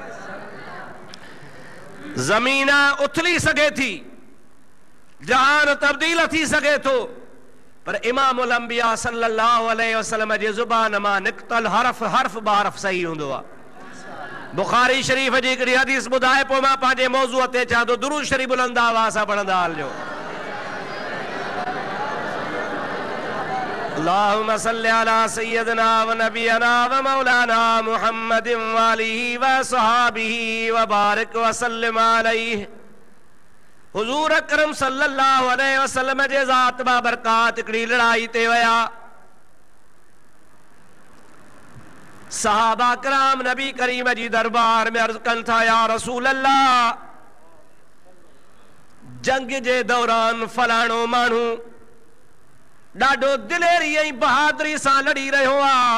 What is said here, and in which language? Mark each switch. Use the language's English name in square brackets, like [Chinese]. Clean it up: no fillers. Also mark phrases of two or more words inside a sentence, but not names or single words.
[Sindhi] ज़मीन उथली सघे थी, जहान तब्दील थी सघे थो, पर [Arabic] إمام الأنبياء صلى الله عليه وسلم [Sindhi] जे ज़ुबान मां निकतल हर्फ हर्फ बहरफ सही हूंदो आहे। बुखारी शरीफ जी हिकिड़ी हदीस ॿुधाए पोइ मां पंहिंजे मौज़ूअ ते चवां थो, दुरूद शरीफ बुलंद आवाज़ सां पढ़ंदा हलिजो। [Arabic] اللهم صل على سيدنا ونبينا ومولانا محمد وآله وصحبه وبارك وسلم عليه. [Sindhi] हुजूर अकरम [Arabic] صلى الله عليه وسلم [Sindhi] जे ज़ात बाबरकात हिकिड़ी लड़ाई ते विया। सहाबा कराम नबी करीम जी दरबार में अर्ज़ कनि था, [Arabic] يا رسول الله, [Sindhi] जंग जे दौरान फलाणो माण्हू ॾाढो दिलेरी ऐं बहादुरी सां लड़ी रहियो आहे।